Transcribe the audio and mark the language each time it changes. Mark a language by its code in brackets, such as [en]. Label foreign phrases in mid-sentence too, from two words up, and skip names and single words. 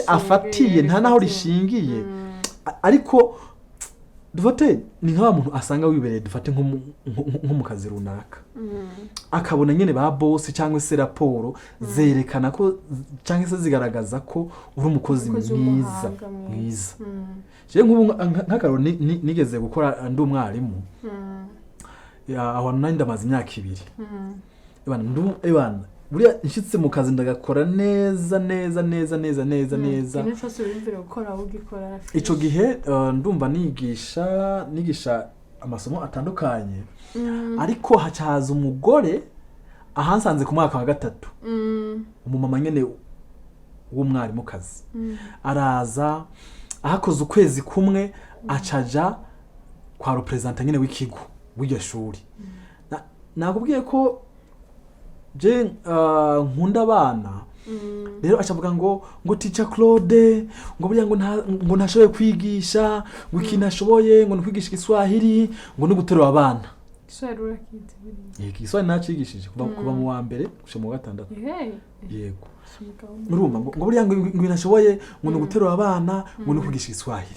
[rn] afatiye nta naho rishingiye ariko dufate ni nk'aba muntu asanga wibereye dufate nko mu kazi runaka akabona nyene ba boss cyangwa se raporo zerekana ko cyangwa se zigaragaza ko uri umukozi mwiza je nk'ubu nk'akaro nigeze gukora ndi umwarimu aho nandi ndamaze imyaka 2 buriya nshitse mu kazi ndagakora neza ikintu cyose wiyumvire gukora ugikora ico gihe ndumva nigisha amasomo atandukanye ariko hacaza umugore ahansanze ku mwaka wa 3 umumama nyene w'umwarimu kazi araza ahakoze ukwezi kumwe acaja kwa representant nyene w'ikigo w'iryo shuri nakubwiye ko je nkunda abana rero acavuga ngo teacher Claude ngo burya ngo ntashoboye kwigisha ngo ikintu ashoboye ngo kwigisha Igiswahili ngo no guterura abana Igiswahili nacigishije kuva mu wa mbere gusha mu wa 6 yego urumva ngo burya ngo nashoboye ngo no guterura abana ngo no kwigisha Igiswahili